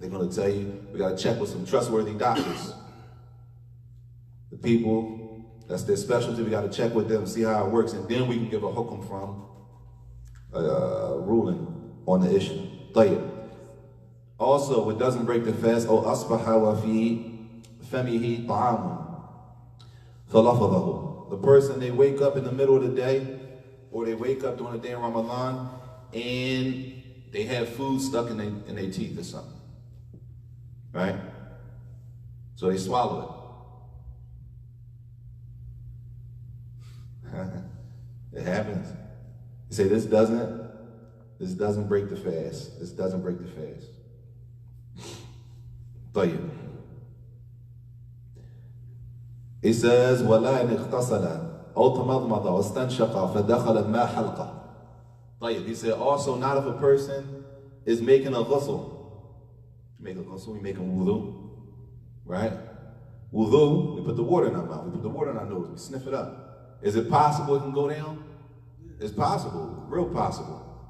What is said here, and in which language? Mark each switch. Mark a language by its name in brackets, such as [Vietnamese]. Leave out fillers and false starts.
[English] They're going to tell you, we got to check with some trustworthy doctors. The people, that's their specialty, we got to check with them, see how it works, and then we can give a hukum from a ruling on the issue. [Arabic] طيب. [English] Also, it doesn't break the fast. [Arabic] أو أصبح وفي فمه طعام فلفظه. [English] The person, they wake up in the middle of the day, or they wake up during the day in Ramadan, and they have food stuck in their teeth or something. Right? So they swallow it. It happens. You say this doesn't break the fast. This doesn't break the fast. [Arabic] طيب. [English] He says, [Arabic] ولا إن اغتسل أو تمضمض واستنشق فدخل الماء حلقة. [English] طيب. He said also not if a person is making a ghusl. Make a ghusl, we make a wudu, right? Wudu, we put the water in our mouth, we put the water in our nose, we sniff it up. Is it possible it can go down? It's possible, real possible.